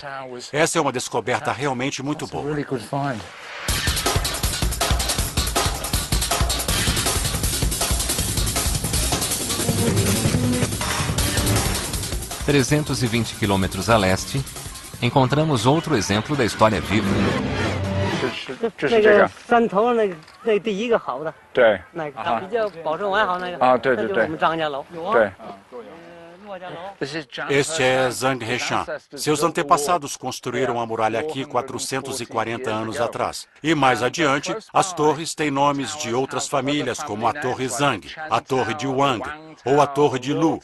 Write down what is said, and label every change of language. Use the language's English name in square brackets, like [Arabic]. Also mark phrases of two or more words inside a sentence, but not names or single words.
[Portuguese] Essa é uma descoberta realmente muito boa. 320 quilômetros a leste, encontramos outro exemplo da história viva. [Chinese] 那个山头那第一个好的，对，那个比较保证完好那个，对对对，那就是我们张家楼，对。 [Portuguese] Este é Zhang Heshan. Seus antepassados construíram a muralha aqui 440 anos atrás. E mais adiante, as torres têm nomes de outras famílias, como a Torre Zhang, a Torre de Wang ou a Torre de Lu.